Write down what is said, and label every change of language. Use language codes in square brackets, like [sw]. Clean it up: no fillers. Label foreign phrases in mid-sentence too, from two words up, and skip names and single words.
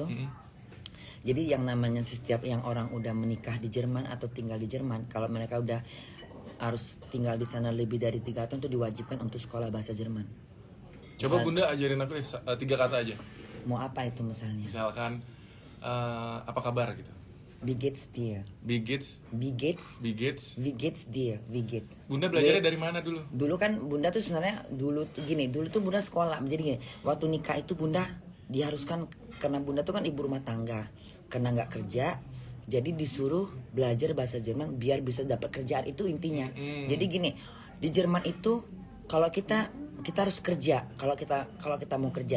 [id] Jadi yang namanya setiap yang orang udah menikah di Jerman atau tinggal di Jerman, kalau mereka udah harus tinggal di sana lebih dari 3 tahun itu diwajibkan untuk sekolah bahasa Jerman. Coba Bunda ajarin aku deh 3 kata aja. Mau apa itu misalnya? Misalkan apa kabar gitu. [de] Wie geht's dir? Wie geht's? Wie geht's? Wie geht's? Wie geht's dir? Wie geht? [id] Bunda belajarnya dari mana dulu? Dulu kan Bunda tuh sebenarnya dulu tuh Bunda sekolah. Jadi gini, waktu nikah itu Bunda diharuskan, karena Bunda tuh kan ibu rumah tangga, karena nggak kerja, jadi disuruh belajar bahasa Jerman biar bisa dapat kerjaan, itu intinya. Jadi gini, di Jerman itu kalau kita harus kerja, kalau kita mau kerja.